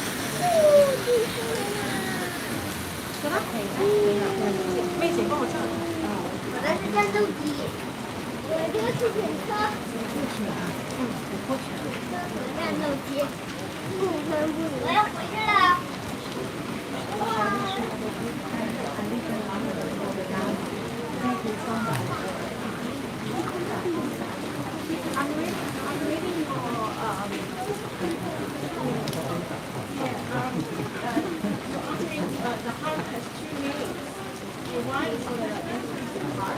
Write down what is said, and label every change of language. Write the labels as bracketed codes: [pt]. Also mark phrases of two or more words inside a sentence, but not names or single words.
[vi] Cái đó thì mấy chị có một sao? Đó là [zh] 战斗机。这个是火车。战斗机。我要回去了。 [en] I'm reading for the heart has two meanings. One is the empty heart.